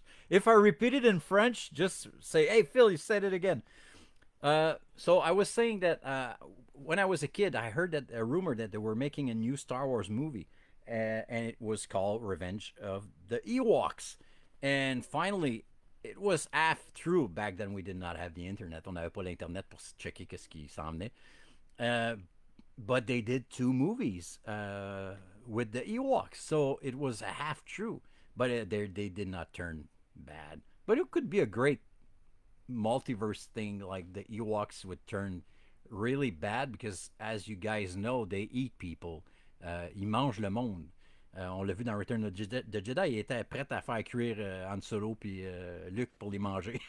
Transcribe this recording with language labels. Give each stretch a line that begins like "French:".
English: If I repeat it in French, just say, "Hey, Phil, you said it again." So I was saying that when I was a kid, I heard that a rumor that they were making a new Star Wars movie, and it was called Revenge of the Ewoks. And finally, it was half true. Back then, we did not have the internet.
French: On n'avait pas l'internet pour checker qu'est-ce qui s'en venait.
English: Uh, but they did two movies with the Ewoks, so it was a half true. But they did not turn bad. But it could be a great multiverse thing, like the Ewoks would turn really bad because, as you guys know, they eat people.
French: Ils mangent le monde. On l'a vu dans Return of the Jedi, il était prêt à faire cuire Han Solo puis Luke pour les manger.